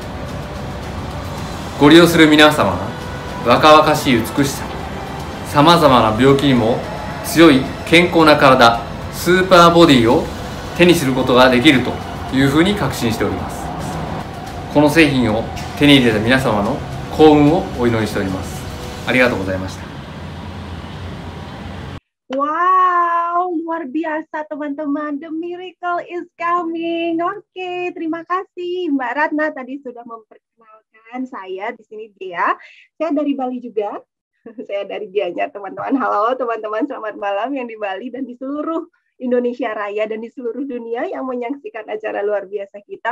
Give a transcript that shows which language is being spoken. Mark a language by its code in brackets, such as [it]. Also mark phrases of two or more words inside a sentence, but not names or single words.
[ja] ご利用する皆様が若々しい美しさ、さまざまな病気にも強い健康な体、スーパーボディを手にすることができるというふうに確信しております。この製品を手に入れた皆様の幸運をお祈りしております。ありがとうございました。 [id] Wow, luar biasa teman-teman. [en] The miracle is coming. [id] Oke, terima kasih Mbak Ratna tadi sudah memperkenalkan saya. Di sini Dea. Saya dari Bali juga. Saya dari Gianyar, teman-teman. Halo teman-teman, selamat malam yang di Bali dan di seluruh Indonesia Raya dan di seluruh dunia yang menyaksikan acara luar biasa kita.